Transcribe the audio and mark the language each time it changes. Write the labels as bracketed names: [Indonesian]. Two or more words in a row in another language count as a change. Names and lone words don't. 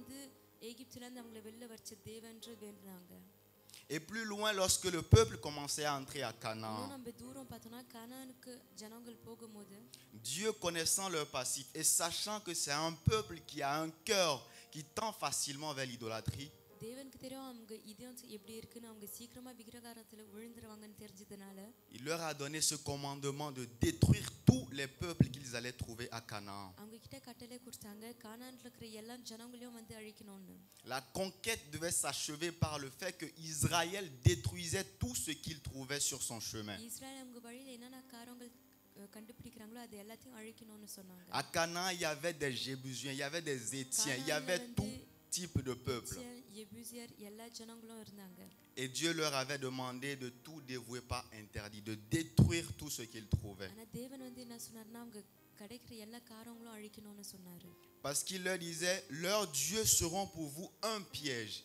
[French] Et plus loin, lorsque le peuple commençait à entrer à Canaan, Dieu, connaissant leur passif et sachant que c'est un peuple qui a un cœur qui tend facilement vers l'idolâtrie, [Tamil] தேவனுக்கு தெரியும் அவங்க இதயம் எப்படி இருக்குன்னு அவங்க சீக்கிரமா விக்கிரகாரத்துல விழுந்துருவாங்கன்னு தெரிஞ்சதுனால [French] il leur a donné ce commandement de détruire tous les peuples qu'ils allaient trouver à Canaan. [Tamil] அவங்க கிட்ட கட்டளை கொடுத்தாங்க கானான்ல இருக்கிற எல்லா ஜனங்களையும் வந்து அழிக்கணும்னு. [French] La conquête devait s'achever par le fait que Israël détruisait tout ce qu'il trouvait sur son chemin. [Tamil] இஸ்ரவேல் அவங்க வழியில என்னென்ன காரியங்கள் கண்டுபிடிக்கிறாங்களோ அது எல்லாத்தையும் அழிக்கணும்னு சொன்னாங்க. [French] À Canaan, il y avait des Jébusiens, il y avait des Étiens, il y avait tout type de peuple. Et Dieu leur avait demandé de tout dévouer, pas interdit, de détruire tout ce qu'ils trouvaient. Parce qu'il leur disait, leurs dieux seront pour vous un piège.